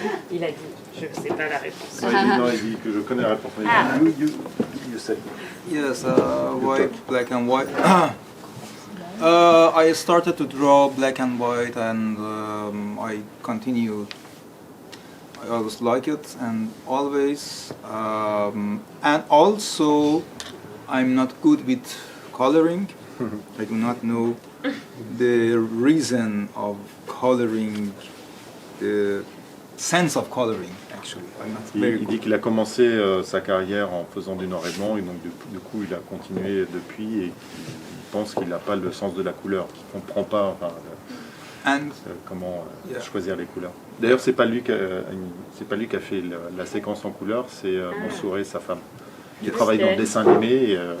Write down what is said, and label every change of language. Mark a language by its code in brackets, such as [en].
[fr] Il a dit, je ne sais pas la réponse. Non, il dit que je connais la réponse. [en] You say. Yes, white, black and white. I started to draw black and white, and I continued. I always like it, and always. And also, I'm not good with coloring. I do not know the reason of coloring, the sense of coloring. Actually, I'm not very [fr] Il dit qu'il a commencé sa carrière en faisant du noir et blanc, et donc du coup il a continué depuis, et il pense qu'il n'a pas le sens de la couleur, qu'il ne comprend pas comment choisir les couleurs. D'ailleurs, c'est pas lui qui a fait la séquence en couleur, c'est Mansouré, sa femme, qui travaille dans le dessin animé et